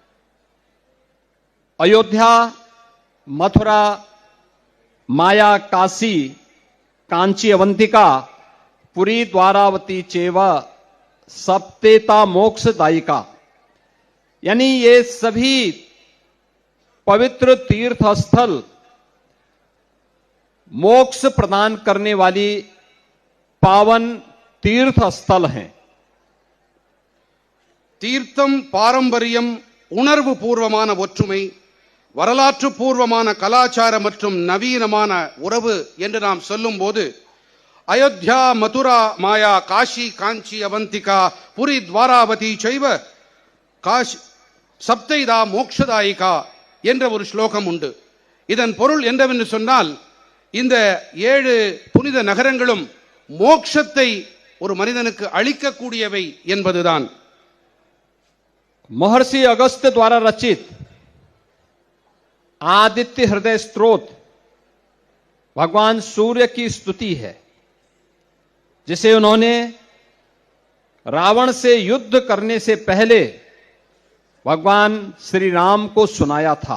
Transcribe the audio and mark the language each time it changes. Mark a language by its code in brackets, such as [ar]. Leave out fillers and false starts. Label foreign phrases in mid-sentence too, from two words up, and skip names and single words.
[hi] अयोध्या, मथुरा, माया, काशी, कांची, अवंतिका, पुरी, द्वारावती [sa] चेव सप्तेता मोक्षदायिका, [hi] यानी ये सभी पवित्र तीर्थ स्थल मोक्ष प्रदान करने वाली पावन तीर्थ स्थल हैं। [ta] தீர்த்தம், பாரம்பரியம், உணர்வு பூர்வமான ஒற்றுமை, வரலாற்று பூர்வமான கலாச்சார மற்றும் நவீனமான உறவு என்று நாம் சொல்லும்போது அயோத்தியா, மதுரா, மாயா, காஷி, காஞ்சி, அவந்திகா, புரி, துவாராவதி [sa] चैव काशी सप्तैता मोक्षदायिका [ta] என்ற ஒரு ஸ்லோகம் உண்டு. இதன் பொருள் என்னவென்று சொன்னால், இந்த 7 புனித நகரங்களும் மோட்சத்தை ஒரு மனிதனுக்கு அளிக்கக்கூடியவை என்பதுதான். [hi] महर्षि अगस्त्य द्वारा रचित आदित्य हृदय स्तोत्र भगवान सूर्य की स्तुति है, जिसे उन्होंने रावण से युद्ध करने से पहले भगवान श्री राम को सुनाया था।